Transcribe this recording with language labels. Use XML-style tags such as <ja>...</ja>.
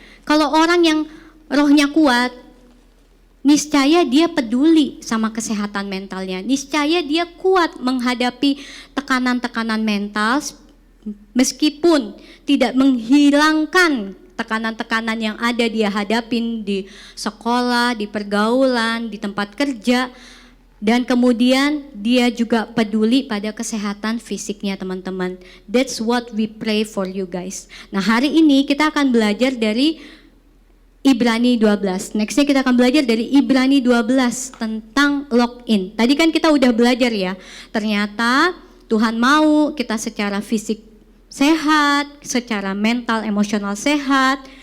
<id>Kalau orang yang rohnya kuat, niscaya dia peduli sama kesehatan mentalnya, niscaya dia kuat menghadapi tekanan-tekanan mental, meskipun tidak menghilangkan tekanan-tekanan yang ada dia hadapin di sekolah, di pergaulan, di tempat kerja. Dan kemudian dia juga peduli pada kesehatan fisiknya teman-teman.</id> <en>That's what we pray for you guys.</en> <id>Nah hari ini kita akan belajar dari Ibrani 12. Nextnya kita akan belajar dari Ibrani 12 tentang lock-in. Tadi kan kita udah belajar ya. Ternyata Tuhan mau kita secara fisik sehat, secara mental, emosional sehat.</id>